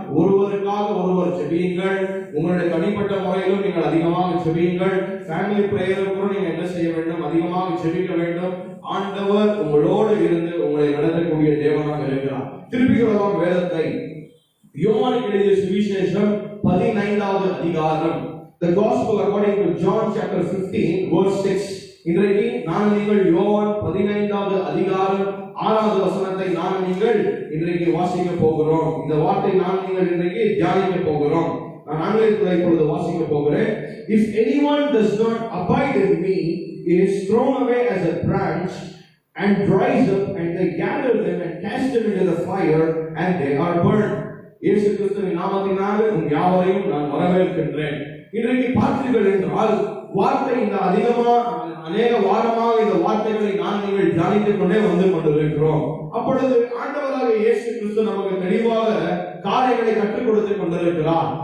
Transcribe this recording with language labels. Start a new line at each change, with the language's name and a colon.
Tamil: ஒருவருக்காக ஒருவர் ஜெபியுங்கள். உங்களுடைய தனிப்பட்ட முறையிலும் நீங்கள் அதிகமாக ஜெபியுங்கள். ஃபேமிலி பிரேயர் கூட நீங்க என்ன செய்ய வேண்டும்? அதிகமாக ஜெபிக்க வேண்டும். ஆண்டவர் உங்களோடு இருந்து உங்களை நடத்தக்கூடிய தேவனாக இருக்கிறார். திருப்பிக்கிறோம் வேதத்தை. யோவானுக்கு எழுதிய சுவிசேஷம் 15வது அதிகாரம்.
English: The Gospel according to John chapter 15 verse 6.
Tamil: இன்றைக்கு நான் நீங்கள் யோவான் 15வது அதிகாரம் 6வது வசனத்தை நான் நீங்கள் இன்றைக்கு வாசிக்க போகிறோம். இந்த வார்த்தை நான் நீங்கள் இன்றைக்கு தியானிக்க போகிறோம். நான் ஆங்கிலத்தில் இப்பொழுது வாசிக்க போகிறேன்.
English: If anyone does not abide in me, he is thrown away as a branch and dries up, and they gather them and cast them into the fire, and they are burned.
Tamil: இயேசு கிறிஸ்துவின் நாமத்தினாலே உங்கள் யாவரையும் நான் வரவேற்கின்றேன். இன்றைக்கு பார்த்தீர்கள் என்றால் வார்த்தை இந்த அநேக வாரமாக இந்த வார்த்தைகளை நான் நீங்கள் தியானித்துக் கொண்டே வந்து கொண்டிருக்கிறோம். அப்பொழுது ஆண்டவராக இயேசு கிறிஸ்து நமக்கு தெளிவாக காரியங்களை கற்றுக் கொடுத்து கொண்டிருக்கிறார்.